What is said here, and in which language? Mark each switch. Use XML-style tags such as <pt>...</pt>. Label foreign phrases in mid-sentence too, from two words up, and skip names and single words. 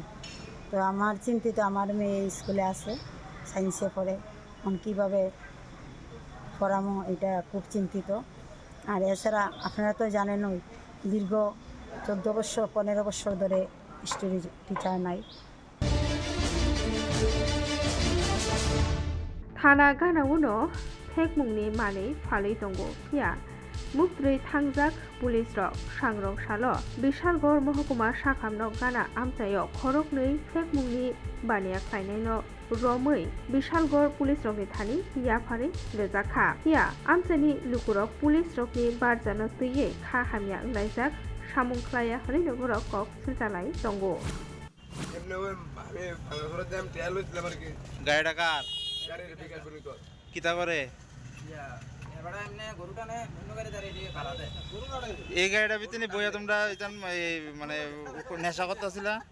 <bn>তো আমার চিন্তিত, আমার মেয়ে স্কুলে আছে, সায়েন্সে পড়ে, এখন কীভাবে পড়ামো এটা খুব চিন্তিত। আর এছাড়া আপনারা তো জানেনই দীর্ঘ 14 বছর 15 বছর ধরে হিস্ট্রি টিচার নাই।</bn> <trp>थाना गानाउनो थेकमुंनि मानै फालै दंग या मुक्त्रै थांजाक पुलिस रक सांग्रं सालो बिशालगड़ महकुमा साखामनो गाना आमचायो खरकनै थेकमुंनि बानिया खायनायनो रमै बिशालगड़ पुलिस रकनि थानि याफारै रेजाखा या आमचानि लुकुरक पुलिस रकनि बारजानो तैयै खा हामिया लायजाक सामुंख्लाया हरै नगरक कक सिलजालाय दंग</trp> <bn>গাড়িটা কার? কিতা করে এই গাড়িটা ভিতরে বইয়া তোমরা মানে নেশা করতেছিলা?</bn>